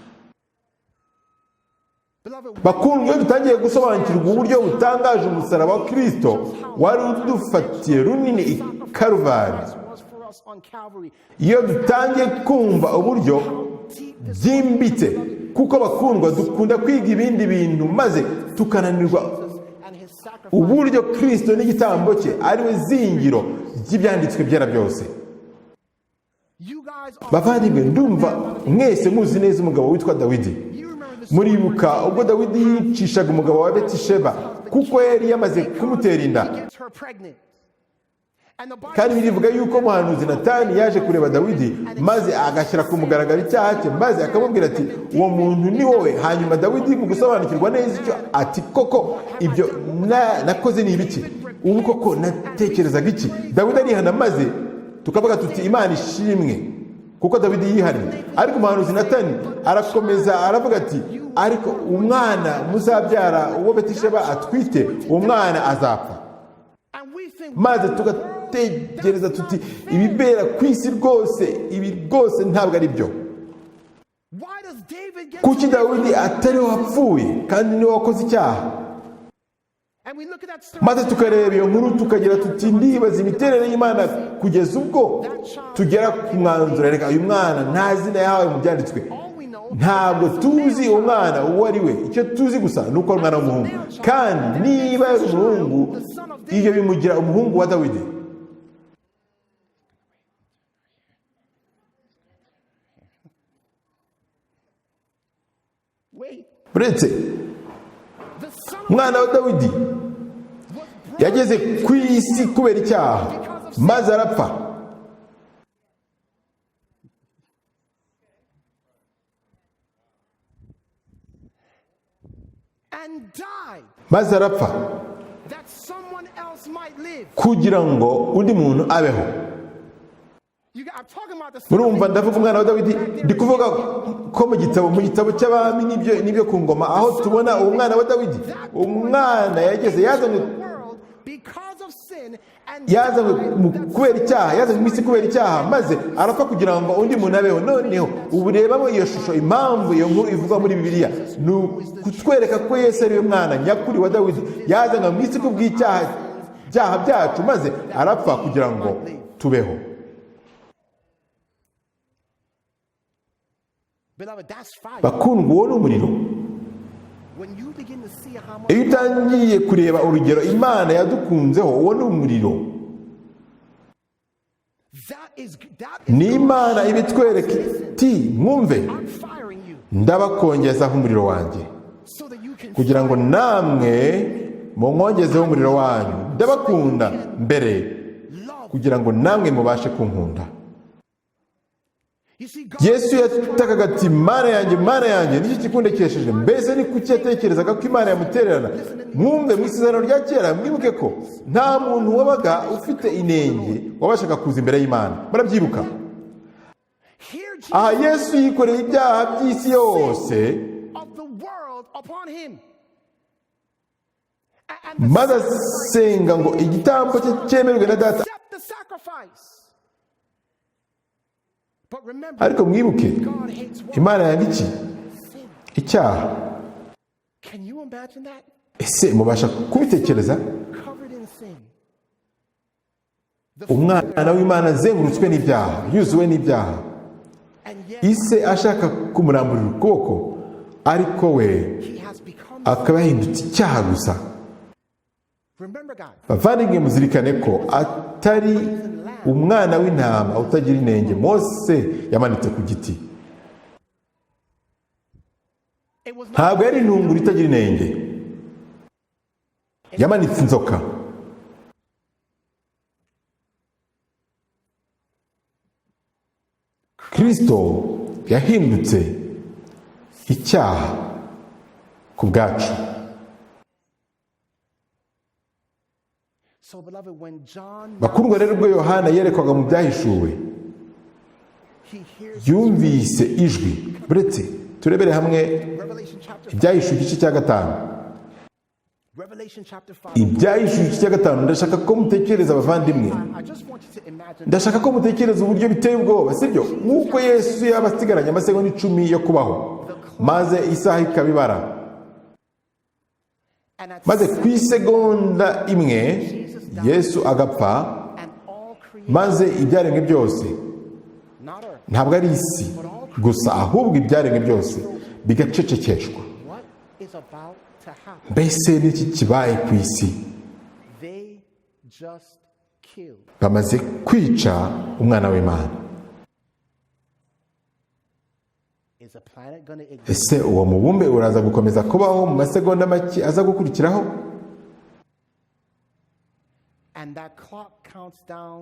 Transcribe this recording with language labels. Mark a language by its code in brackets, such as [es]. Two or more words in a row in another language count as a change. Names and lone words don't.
[en] beloved. [rw] Bakundwa, iyo dutangiye gusobanukirwa uburyo butangaje umusaraba wa Kristo wari udufatiye runini i Karuvari, [en] Was for us on Calvary. [rw] iyo dutangiye kumva uburyo byimbitse, kuko bakundwa dukunda kwiga ibindi bintu maze tukananirwa [en] And his sacrifice. [rw] uburyo Kristo n'igitambo cye ari we zingiro ry'ibyanditswe byera byose. [en] You guys are. [rw] bavandimwe ndumva mwese muzi neza umugabo witwa Dawidi. [en] You remember the story [rw] Muribuka ubwo Dawidi yicishaga umugabo wa Betisheba kuko yari yamaze kumutera inda. [en] he gets her pregnant. And the Bible [rw] Kandi birivuga yuko umuhanuzi Natani yaje kureba Dawidi maze agashyira ku mugaragaro icyaha cye maze akamubwira ati uwo muntu ni wowe. Hanyuma Dawidi mu gusobanukirwa neza icyo ati koko ibyo nakoze ni ibiki, ubu koko natekerezaga iki. Dawidi arihana maze tukavuga tuti Imana ishimwe kuko Dawidi yihariye. Ariko umuhanuzi Natani arakomeza aravuga ati ariko umwana muzabyara uwo Betisheba atwite uwo mwana azapfa. [en] and we think [rw] Maze tugategereza tuti ibibera ku isi rwose ibi rwose ntabwo ari byo. [en] why does David get [rw] Kuki Dawidi atari we wapfuye kandi niwe wakoze icyaha? [en] and we look at that story [rw] Maze tukareba iyo nkuru tukagira tuti ndibaza imiterere y'Imana kugeza ubwo tugera ku mwanzuro reka uyu mwana nta zina yahawe mu byanditswe. [en] all we know [rw] Ntabwo tuzi uwo mwana uwo ari we, icyo tuzi gusa ni uko ari umwana w'umuhungu. Kandi niba ari umuhungu ibyo bimugira umuhungu wa Dawidi. [en] wait [rw] Uretse [en] the son of [rw] umwana wa Dawidi [en] was brought [rw] yageze ku isi kubera icyaha maze arapfa. [en] and died [rw] Maze arapfa [en] that someone else might live. [rw] kugira ngo undi muntu abeho. [en] I'm talking about the son of [rw] Murumva ndavuga umwana wa Dawidi, ndi kuvuga ko mu gitabo cy'abami n'ibyo ku ngoma aho tubona uwo mwana wa Dawidi. Umwana yageze yazanywe [en] world because of sin and [rw] kubera icyaha, yazanywe mu isi kubera icyaha maze arapfa kugira ngo undi muntu abeho. Noneho ubu rebamo iyo shusho, impamvu iyo nkuru ivugwa muri Bibiliya ni ukutwereka ko Yesu ari we mwana nyakuri wa Dawidi, yazanywe mu isi kubw'icyaha byacu maze arapfa kugira ngo tubeho. [en] beloved, that's fire. [rw] Bakundwa, uwo ni umuriro. [en] When you begin to see how much [rw] Iyo utangiye kureba urugero Imana yadukunzeho, uwo ni umuriro. [en] that [rw] Ni [en] is [rw] Imana ibitwereka iti mwumve [en] I'm firing you [rw] ndabakongezaho umuriro wanjye [en] so that you can [rw] kugira ngo namwe munkongezeho umuriro wanyu. Ndabakunda mbere [en] love. [rw] kugira ngo namwe mubashe kunkunda. [en] You see, God [rw] Yesu yatakaga ati Mana yanjye nicyo kikundekesheje. Mbese ni kuki yatekerezaga ko Imana yamutererana? Mwumve mu isezerano rya kera mwibuke ko nta muntu wabaga ufite inenge wabashaga kuza imbere y'Imana. Murabyibuka? [en] here Jesus [rw] Aha Yesu yikoreye ibyaha by'isi yose [en] of the world upon him. And [rw] maze asenga ngo igitambo cye cyemerwe na Data. [en] accept the sacrifice. But remember, [rw] Ariko mwibuke [en] God hates what? [rw] Imana yanga iki? [en] Sin. [rw] Icyaha. [en] Can you imagine that? [rw] Ese mubasha kubitekereza? [en] Covered in sin. [rw] Umwana w'Imana azengurutswe n'ibyaha, yuzuwe n'ibyaha. [en] And yet [rw] Ise ashaka kumuramburira ukuboko, ariko we [en] he has become. [rw] akaba yahindutse icyaha gusa. [en] Remember, guys, [rw] Bavandimwe muzirikane ko atari umwana w'intama utagira inenge Mose yamanitse ku giti. [en] it was not [rw] Ntabwo yari intunguru itagira inenge. Yamanitse inzoka. Kristo yahindutse icyaha ku bwacu. [en] so, beloved. When John [rw] Bakundwa rero, ubwo Yohana yerekwaga mu byahishuwe [en] he hears [rw] yumvise ijwi. Buretse turebere hamwe [en] Revelation chapter 5. [rw] ibyahishuwe igice cya 5. [en] Revelation chapter 5. [rw] Ibyahishuwe igice cya 5, ndashaka ko mutekereza abavandimwe. [en] I just want you to imagine. [rw] Ndashaka ko mutekereza uburyo biteye ubwoba, sibyo? Nk'uko Yesu yaba asigaranye amasegonda 10 yo kubaho maze isaha ikabibara, [en] And at [rw] maze ku isegonda imwe Yesu agapfa, [en] and all creation, [rw] maze ibyaremwe byose, [en] not earth, [rw] ntabwo ari isi gusa ahubwo ibyaremwe byose bigacecekeshwa. [en] what is about to happen? [rw] Mbese n'iki kibaye ku isi? [en] They just killed. [rw] Bamaze kwica umwana w'Imana. [en] Is a planet going to exist? [rw] ese uwo mubumbe uraza gukomeza kubaho mu masegonda make aza gukurikiraho? [en] And that clock counts down,